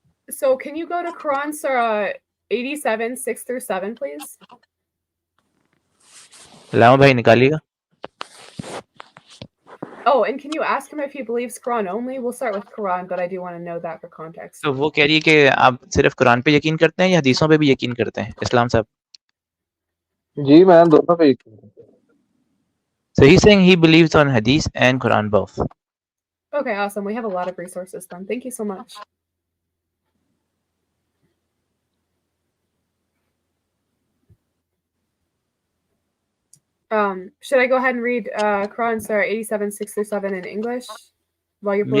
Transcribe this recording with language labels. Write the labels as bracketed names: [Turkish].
[English] So can you go to Quran Surah 87, 6 through 7, please? [Hindi] लाओ भाई निकालिएगा। [English] Oh, and can you ask him if he believes Quran only? We'll start with Quran, but I do want to know that for context. [Hindi] तो वो कह रही है कि आप सिर्फ कुरान पे यकीन करते हैं या हदीसों पे भी यकीन करते हैं, इस्लाम साहब? जी मैं दोनों पे यकीन करता हूँ। [English] So he's saying he believes on hadith and Quran both. Okay, awesome. We have a lot of resources then. Thank you so much. Should I go ahead and read Quran Surah 87, 6 through 7 in English while you're pulling